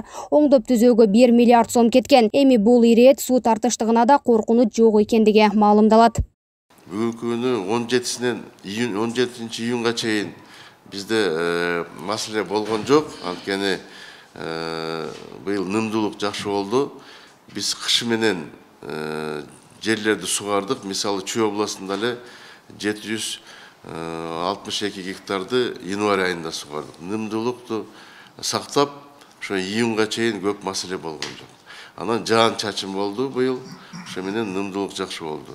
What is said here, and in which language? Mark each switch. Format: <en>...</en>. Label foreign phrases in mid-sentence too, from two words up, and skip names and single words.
<ky>Оңдоп түзөөгө 1 миллиард сом кеткен. Эми бул ирет суу тартыштыгына да коркунуч жок экендиги маалымдалат. Бүгүнкү күнү 17-синен 17-июнга чейин бизде маселе болгон жок. Анткени быйыл нымдуулук жакшы болду. Биз кыш менен жерлерди сугардык. Мисалы Чүй областында эле 762 гектарды январь айында сугардык. Нымдуулукту сактап, ошо июнга чейин көп маселе болгон жок. Анан жаан чачым болду быйыл. Ошо менен нымдуулук жакшы болду.</ky>